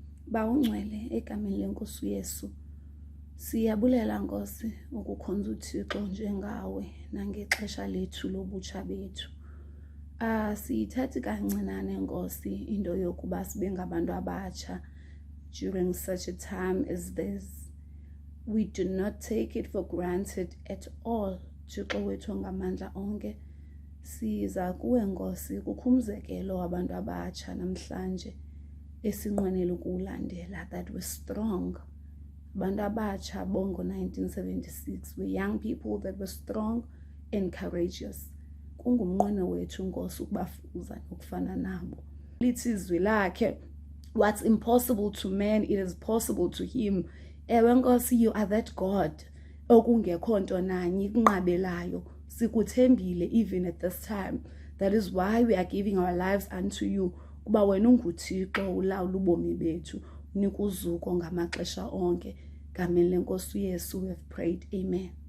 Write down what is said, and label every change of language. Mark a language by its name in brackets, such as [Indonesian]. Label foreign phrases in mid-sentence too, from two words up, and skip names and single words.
[Xhosa] Bawungcwele egameni lenkosi uYesu. Siyabulela Nkosi ukukhonza uThixo njengawe nangexesha lethu lobutsha bethu. Siyithathi kancinane Nkosi into yokuba sibe ngabantu abatsha [English] during such a time as this. We do not take it for granted at all. [Xhosa] Thixo wethu ngamandla onke. Siza kuwe Nkosi kukho umzekelo wabantu abatsha namhlanje esinqwenela ukulandela, [English] that we're strong. [Xhosa] Abantu abatsha bongo [English] 1976, we're young people that were strong and courageous. [Xhosa] Kungumnqweno wethu Nkosi ukubafuza nokufana nabo. Lithi izwi lakhe, [English] what's impossible to man, it is possible to him. [Xhosa] Ewe Nkosi, [English] you are that God [Xhosa] okungekho nto nanye ikunqabelayo. [English] Sikuthembile even at this time. That is why we are giving our lives unto you. [Xhosa] Kuba wena unguThixo ulawula ubomi bethu, unika uzuko ngamaxesha onke. Ngameni lenkosi uYesu [English] we have prayed. [Xhosa] Amen.